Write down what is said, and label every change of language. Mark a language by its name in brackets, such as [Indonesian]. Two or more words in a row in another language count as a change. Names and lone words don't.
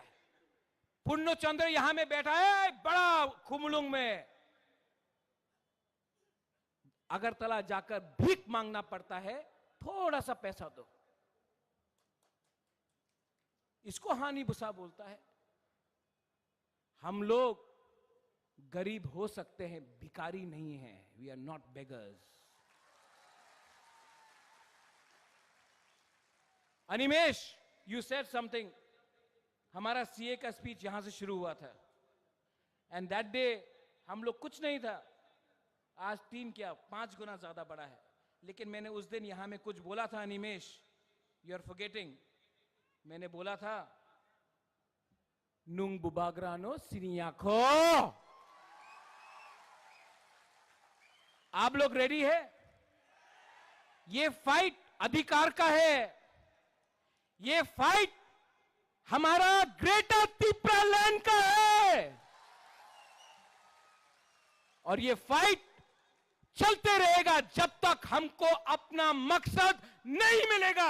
[Hindi] पुण्य चंद्र यहां में बैठा है बड़ा खुमलुंग में, अगरतला जाकर भीख मांगना पड़ता है, थोड़ा सा पैसा दो. इसको [Kok Borok] हानि बुसा [Hindi] बोलता है. हम लोग गरीब हो सकते हैं, भिखारी नहीं हैं. [English] We are not beggars. Animesh, you said something. [Hindi] हमारा सीए का स्पीच यहां से शुरू हुआ था, [English] and that day [Hindi] हम लोग कुछ नहीं था. आज 3 क्या 5 गुना ज्यादा बड़ा है. लेकिन मैंने उस दिन यहां में कुछ बोला था. अनिमेश, [English] you are forgetting. [Hindi] मैंने बोला था, [Kok Borok] नुंग बुबाग्रानो सिनियाखो. [Hindi] आप लोग रेडी है? ये फाइट अधिकार का है. ये फाइट हमारा ग्रेटर त्रिपुरा लैंड का है. और ये फाइट चलते रहेगा जब तक हमको अपना मकसद नहीं मिलेगा.